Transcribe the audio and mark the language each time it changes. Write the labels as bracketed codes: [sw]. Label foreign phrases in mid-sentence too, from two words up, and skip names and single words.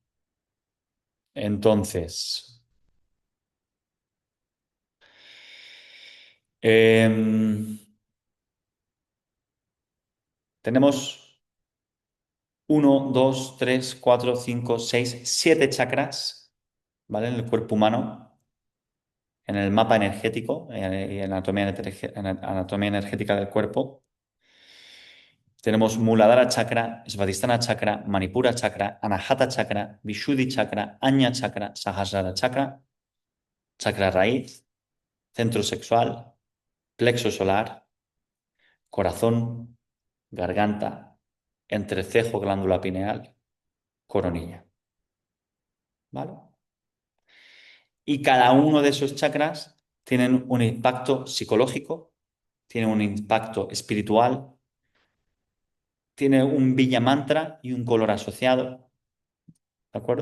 [es] Entonces, em, tenemos uno, 2, 3, 4, 5, 6, 7 chakras, ¿vale? En el cuerpo humano, en el mapa energético y en anatomía energética del cuerpo. Tenemos Muladhara chakra, Svadhisthana chakra, Manipura chakra, Anahata chakra, Vishuddhi chakra, Ajna chakra, Sahasrara chakra, chakra raíz, centro sexual, plexo solar, corazón, garganta, entrecejo, glándula pineal, coronilla. ¿Vale? Y cada uno de esos chakras tienen un impacto psicológico, tiene un impacto espiritual, tiene un villa mantra y un color asociado, ¿de acuerdo?